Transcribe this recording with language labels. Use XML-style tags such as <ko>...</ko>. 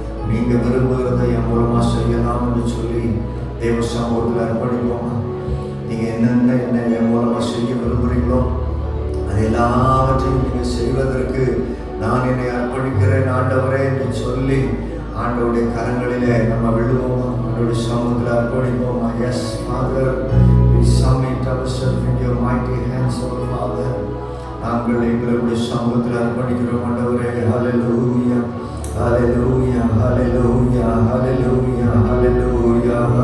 <ta>நீங்க விரும்புகிறதை என் மூலமா செய்யலாம் என்று சொல்லி தேவ சமூகத்தில் அர்ப்பணிப்போமா? நீங்க என்னென்ன என்ன என் மூலமா செய்ய விரும்புகிறீங்களோ அது எல்லாவற்றையும் நீங்க செய்வதற்கு நான் என்னை அர்ப்பணிக்கிறேன் ஆண்டவரே என்று சொல்லி ஆண்டவருடைய கரங்களிலே நம்ம விழுவோமா? ஆண்டவருடைய சமூகத்தில் அர்ப்பணிப்போமா?</ta> <en>Yes, Father, we submit ourselves in your mighty hands, O Father.</en> <ta>நாங்கள் எங்களுடைய சமூகத்தில் அர்ப்பணிக்கிறோம் ஆண்டவரே. ஹல்லேலூயா, ஹல்லேலூயா, ஹல்லேலூயா, ஹல்லேலூயா, ஹல்லேலூயா.</ta>